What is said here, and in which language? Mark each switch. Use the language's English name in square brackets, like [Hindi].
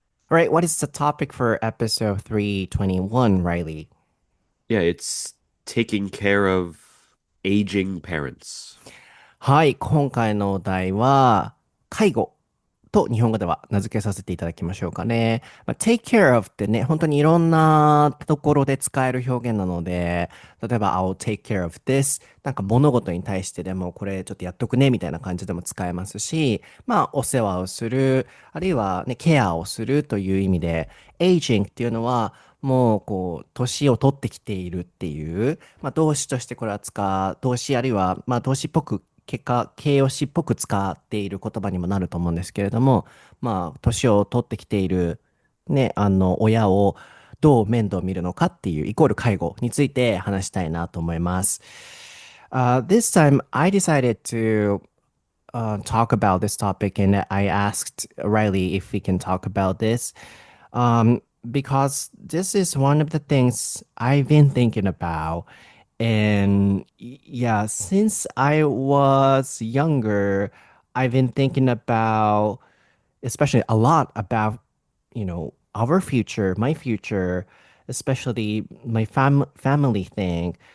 [English] All right, what is the topic for episode 321, Riley? Yeah, it's taking care of aging parents. [Japanese] はい、今回のお題は、介護と日本語では名付けさせていただきましょうかね。 take care of ってね、本当にいろんなところで使える表現なので、例えば、 [English] I'll take care of this。 [Japanese] なんか物事に対してでも、これちょっとやっとくね、みたいな感じでも使えますし、お世話をする、あるいはね、ケアをするという意味で、aging っていうのは、もう、年を取ってきているっていう、動詞としてこれは動詞あるいは、動詞っぽく形容詞っぽく使っている言葉にもなると思うんですけれども、年を取ってきている、ね、親をどう面倒を見るのかっていう、イコール介護について話したいなと思います。 [English] This time I decided to talk about this topic, and I asked Riley if we can talk about this. Because this is one of the things I've been thinking about. And yeah, since I was younger, I've been thinking about, especially a lot about, our future, my future, especially my family thing.